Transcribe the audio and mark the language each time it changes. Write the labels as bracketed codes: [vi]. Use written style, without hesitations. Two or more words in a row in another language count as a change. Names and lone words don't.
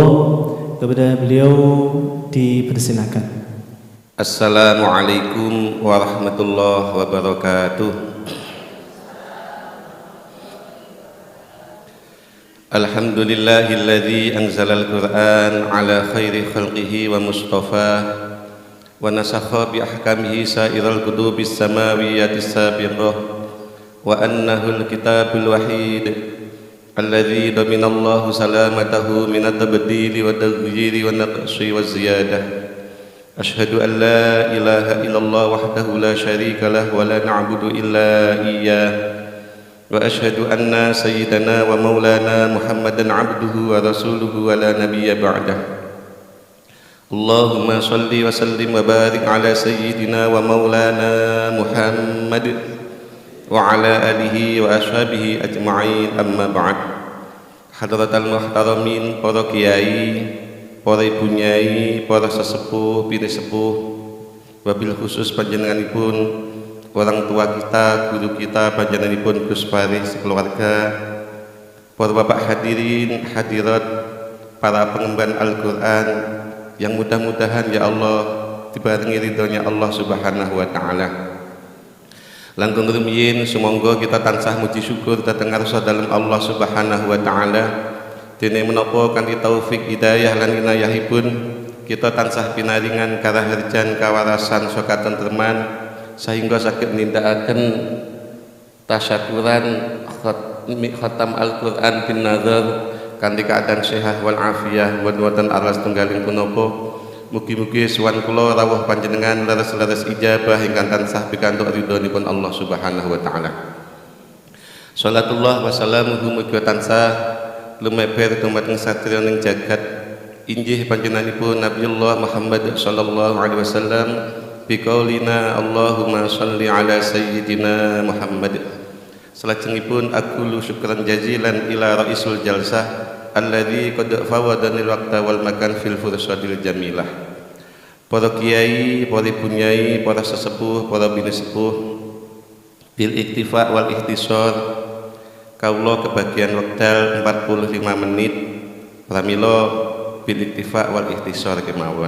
[id] Kepada beliau dipersilakan. [ar] السلام عليكم ورحمة الله وبركاته. الحمد لله الذي أنزل القرآن على خير خلقه ومصطفاه ونسخ بأحكامه سائر الكتب السماوية السابقة وأنه الكتاب الواحد الذي ضمن الله سلامته من التبديل والتغيير والنقص والزيادة. أشهد أن لا إله إلا الله وحده لا شريك له ولا نعبد إلا إياه وأشهد أن سيدنا ومولانا محمدا عبده ورسوله ولا نبي بعده. اللهم صل وسلم وبارك على سيدنا ومولانا محمد وعلى آله وأصحابه أجمعين أما بعد. حضرات المحترمين, [jv] para kiai, para ibu nyai, para sesepuh, bini sepuh, [ar] وبالخصوص [jv] panjenenganipun orang tua kita, guru kita, [id] panjenenganipun Gus Farid sekeluarga, para bapak hadirin, hadirat, para pengemban Al-Quran, yang mudah-mudahan ya Allah dibarengi ridhonya Allah [ar] سبحانه وتعالى. [jv] Langkung rumiyin sumangga kita tansah muji syukur dhateng ngarsa dalem Allah [ar] سبحانه وتعالى. [jv] Dene menapa kanthi taufik hidayah lan inayahipun kita tansah pinaringan karaharjan kawarasan saka tentreman sehingga saged nindakaken tasyakuran khatam Al-Qur'an bin nazar kanthi keadaan sehat wal afiyah wonten alas tunggaling punapa. Mugi-mugi sowan kula rawuh panjenengan leres-leres ijabah ingkang tansah pikantuk ridhonipun Allah [ar] سبحانه وتعالى. صلوات الله وسلامه [jv] mugi tansah lumeber dumateng satriyaning jagat injih panjenenganipun Nabiullah Muhammad [ar] صلى الله عليه وسلم بقولنا اللهم صل على سيدنا محمد. Salajengipun أقول شكرا جزيلا إلى رئيس الجلسة الذي قد فوضني الوقت والمكان في الفرصة الجميلة. [jv] Para kiai, para ibu nyai, para sesepuh, para bini sepuh, [ar] بالاكتفاء والاختصار [jv] kawula kebagian wekdal 45 menit pramila [ar] بالاكتفاء والاختصار [jv] kemawon.